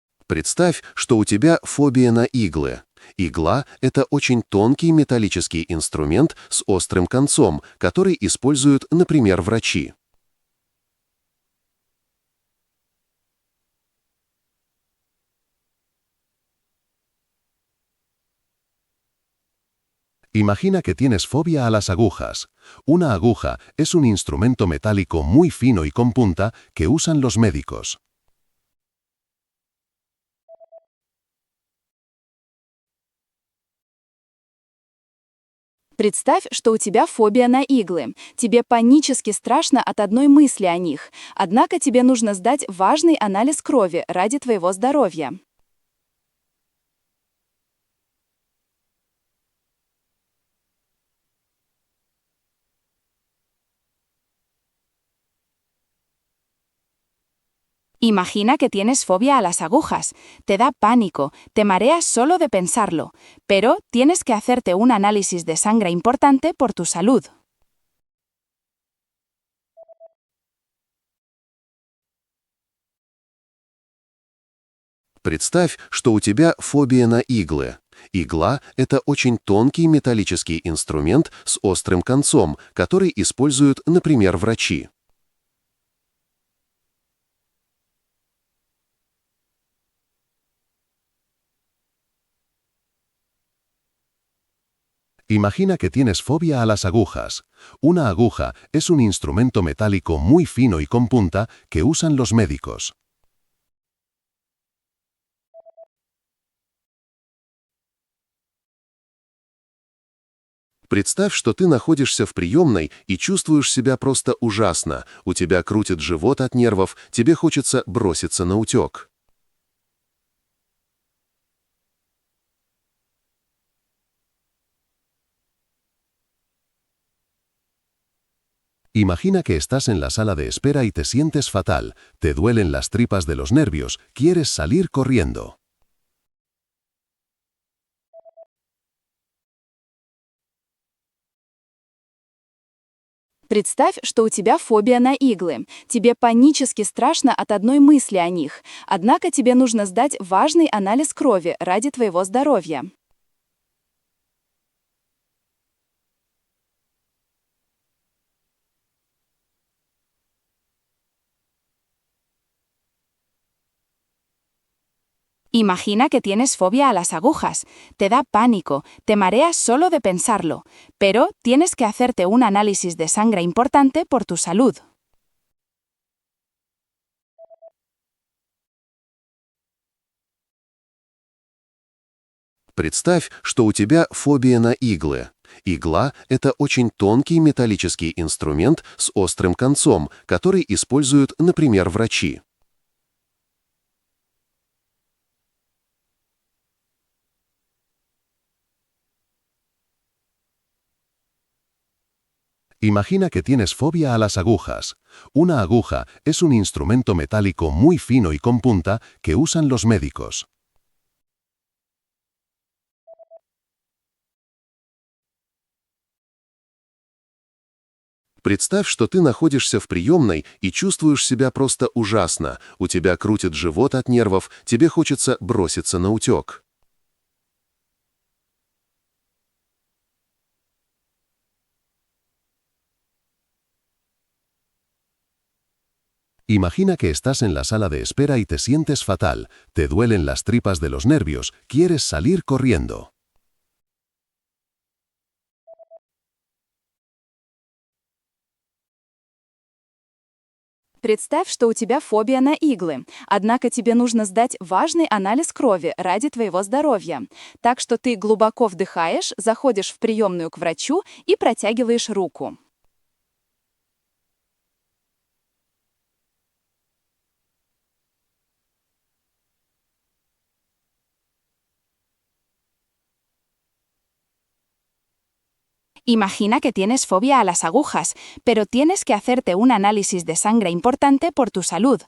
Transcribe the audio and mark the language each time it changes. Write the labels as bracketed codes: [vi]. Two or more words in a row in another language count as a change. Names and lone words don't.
[ru] Представь, что у тебя фобия на иглы. Игла– это очень тонкий металлический инструмент с острым концом, который используют, например, врачи. [es] Imagina que tienes fobia a las agujas. Una aguja es un instrumento metálico muy fino y con punta que usan los médicos. [ru] Представь, что у тебя фобия на иглы. Тебе панически страшно от одной мысли о них. Однако тебе нужно сдать важный анализ крови ради твоего здоровья. [es] Imagina que tienes fobia a las agujas. Te da pánico, te mareas solo de pensarlo. Pero tienes que hacerte un análisis de sangre importante por tu salud. [ru] Представь, что у тебя фобия на иглы. Игла– это очень тонкий металлический инструмент с острым концом, который используют, например, врачи. [es] Imagina que tienes fobia a las agujas. Una aguja es un instrumento metálico muy fino y con punta que usan los médicos. [ru] Представь, что ты находишься в приемной и чувствуешь себя просто ужасно. У тебя крутит живот от нервов, тебе хочется броситься на утек. [es] Imagina que estás en la sala de espera y te sientes fatal, te duelen las tripas de los nervios, quieres salir corriendo. [ru] Представь, что у тебя фобия на иглы. Тебе панически страшно от одной мысли о них. Однако тебе нужно сдать важный анализ крови ради твоего здоровья. [es] Imagina que tienes fobia a las agujas. Te da pánico, te mareas solo de pensarlo. Pero tienes que hacerte un análisis de sangre importante por tu salud. [ru] Представь, что у тебя фобия на иглы. Игла– это очень тонкий металлический инструмент с острым концом, который используют, например, врачи. [es] Imagina que tienes fobia a las agujas. Una aguja es un instrumento metálico muy fino y con punta que usan los médicos. [ru] Представь, что ты находишься в приемной и чувствуешь себя просто ужасно. У тебя крутит живот от нервов, тебе хочется броситься на утек. [es] Imagina que estás en la sala de espera y te sientes fatal, te duelen las tripas de los nervios, quieres salir corriendo. [ru] Представь, что у тебя фобия на иглы. Однако тебе нужно сдать важный анализ крови ради твоего здоровья. Так что ты глубоко вдыхаешь, заходишь в приемную к врачу и протягиваешь руку. [es] Imagina que tienes fobia a las agujas, pero tienes que hacerte un análisis de sangre importante por tu salud.